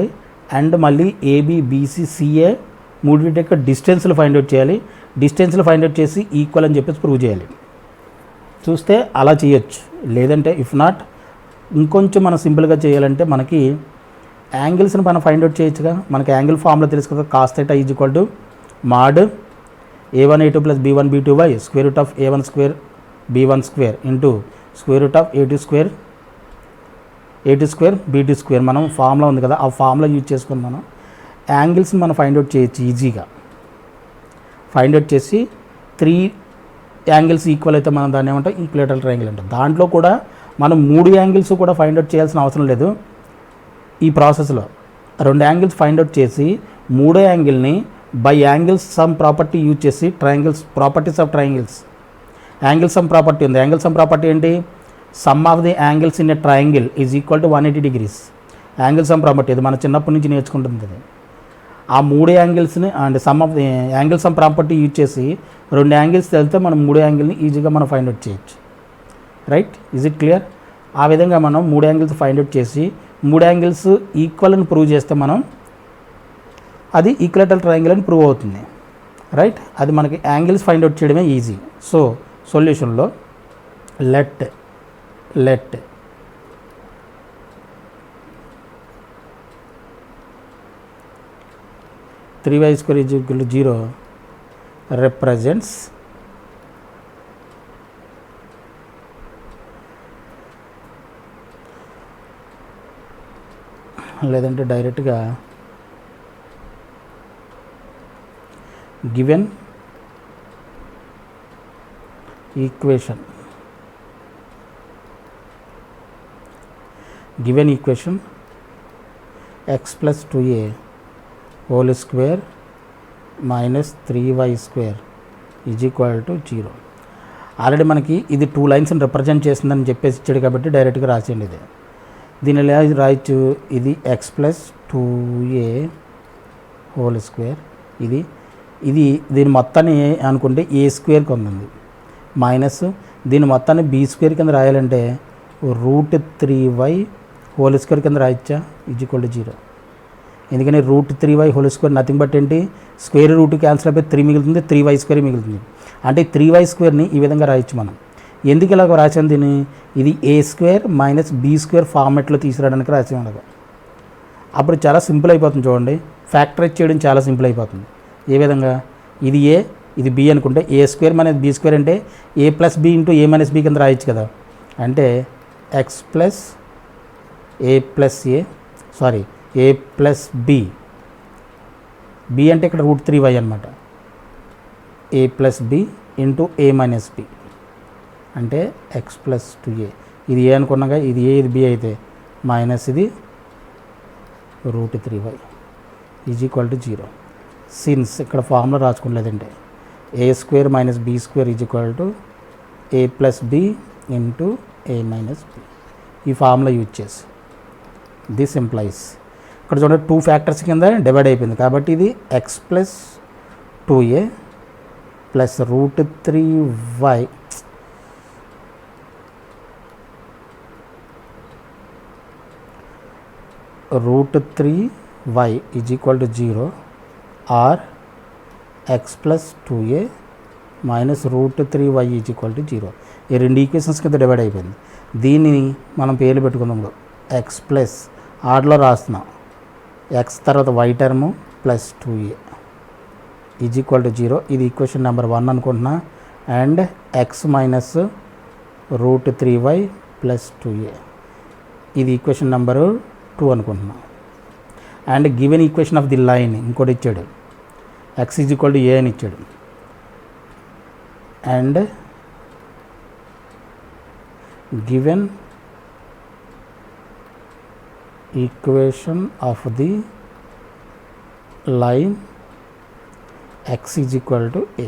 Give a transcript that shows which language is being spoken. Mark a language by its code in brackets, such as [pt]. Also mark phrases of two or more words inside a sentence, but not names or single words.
[te] అండ్ మళ్ళీ ఏబి బీసీ సిఏ మూడింటి యొక్క డిస్టెన్స్లు [en] find out [te] చేయాలి. డిస్టెన్స్లు [en] find out [te] చేసి ఈక్వల్ అని చెప్పేసి ప్రూవ్ చేయాలి. చూస్తే అలా చేయొచ్చు, లేదంటే [en] if not [te] ఇంకొంచెం మనం సింపుల్గా చేయాలంటే మనకి యాంగిల్స్ని మనం [en] find out [te] చేయొచ్చుగా. మనకి యాంగిల్ ఫార్ములా తెలుసు కదా, [en] cos theta is equal to mod a1 a2 plus b1 b2 by square root of a1 square b1 square into square root of a2 square b2 square. [te] మనం ఫార్ములా ఉంది కదా, ఆ [en] formula use [te] చేసుకొని మనం యాంగిల్స్ని మనం [en] find out [te] చేయొచ్చు ఈజీగా. [en] find out [te] చేసి 3 యాంగిల్స్ ఈక్వల్ అయితే మనం దాన్ని ఏమంటాం, [en] equilateral triangle [te] అంటాం. దాంట్లో కూడా మనం 3 యాంగిల్స్ కూడా [en] find out [te] చేయాల్సిన అవసరం లేదు. ఈ ప్రాసెస్లో 2 యాంగిల్స్ [en] find out [te] చేసి 3వ యాంగిల్ని [en] by angles sum property use [te] చేసి [en] properties of triangles, angle sum property [te] ఉంది. [en] angle sum property ఏంటి, sum of the angles in a triangle is equal to 180 degrees. angle sum property [te] ఇది మన చిన్నప్పటి నుంచి నేర్చుకుంటుంది ఇది. ఆ 3 యాంగిల్స్ని [en] and sum of the angle sum property use [te] చేసి 2 యాంగిల్స్ తెలితే మనం 3 యాంగిల్ని ఈజీగా మనం [en] find out [te] చేయొచ్చు. [en] right, is it clear? [te] ఆ విధంగా మనం 3 యాంగిల్స్ [en] find out [te] చేసి 3 యాంగిల్స్ ఈక్వల్ అని ప్రూవ్ చేస్తే మనం అది [en] equilateral triangle [te] అని ప్రూవ్ అవుతుంది, రైట్. అది మనకి [en] angles find out [te] చేయడమే ఈజీ. [en] so solutionలో let 3y² = 0 represents [te] లేదంటే డైరెక్ట్గా గివెన్ [en] ఈక్వేషన్ x + 2a whole square minus 3y² = 0. [te] ఆల్రెడీ మనకి ఇది 2 లైన్స్ని రిప్రజెంట్ చేస్తుందని చెప్పేసి ఇచ్చాడు కాబట్టి డైరెక్ట్గా రాసేయండి. ఇది దీని ఎలా రాయొచ్చు, ఇది x + 2a whole square, ఇది దీని మొత్తాన్ని అనుకుంటే a² ఉంది, మైనస్ దీని మొత్తాన్ని b² కింద రాయాలంటే √3y whole² కింద రాయొచ్చా, = 0. ఎందుకని √3y whole² [en] nothing but [te] ఏంటి, [en] square root cancel [te] అయిపోయి 3 మిగులుతుంది, 3y² మిగులుతుంది. అంటే 3y² ఈ విధంగా రాయొచ్చు మనం. ఎందుకు ఇలాగ రాసాను దీన్ని, ఇది a² - b² ఫార్మెట్లో తీసుకురావడానికి రాసి ఉండదు. అప్పుడు చాలా సింపుల్ అయిపోతుంది చూడండి, ఫ్యాక్టరైజ్ చేయడం చాలా సింపుల్ అయిపోతుంది. ఏ విధంగా, ఇది a ఇది b అనుకుంటే a² - b² అంటే a + b × a - b కింద రాయొచ్చు కదా. అంటే x + a + b అంటే ఇక్కడ √3y అనమాట, a + b × a - b అంటే x + 2a. ఇది ఏ అనుకున్నాగా, ఇది a ఇది b అయితే మైనస్ ఇది √3y = 0. సిన్స్ ఇక్కడ ఫార్ములా రాసుకోలేదంటే a² - b² = a + b × a - b. ఈ [en] formula use [te] చేసి [en] this implies [te] ఇక్కడ చూడండి 2 ఫ్యాక్టర్స్ కింద డివైడ్ అయిపోయింది కాబట్టి ఇది x + 2a + √3y = 0 or x + 2a - √3y = 0. ఈ రెండు ఈక్వేషన్స్ కింద డివైడ్ అయిపోయింది. దీనిని మనం పేర్లు పెట్టుకుందాం. x ప్లస్ ఆర్లో రాస్తున్నాం, x తర్వాత y టర్మ్ + 2a = 0. ఇది [en] equation number [te] 1 అనుకుంటున్నా. అండ్ x - √3y + 2a ఇది [en] equation number [te] 2 అనుకుంటున్నా. [en] and given equation of the line [te] ఇంకోటి ఇచ్చాడు, x = a అని ఇచ్చాడు. [en] and given equation of the line x = a.